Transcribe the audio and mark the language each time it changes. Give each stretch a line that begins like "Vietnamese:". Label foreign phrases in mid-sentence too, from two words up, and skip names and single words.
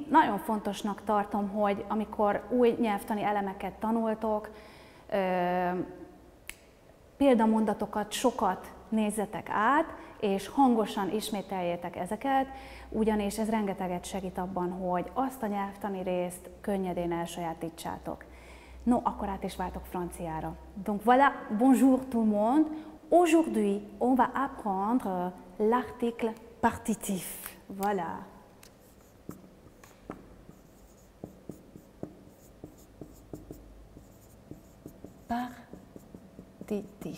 Hungarian: Nagyon fontosnak tartom, hogy amikor új nyelvtani elemeket tanultok, példamondatokat sokat nézzetek át, és hangosan ismételjétek ezeket, ugyanis ez rengeteget segít abban, hogy azt a nyelvtani részt könnyedén elsajátítsátok. No, akkor át is váltok franciára.
French: Donc voilà, bonjour tout le monde. Aujourd'hui, on va apprendre l'article partitif. Voilà. Partitif.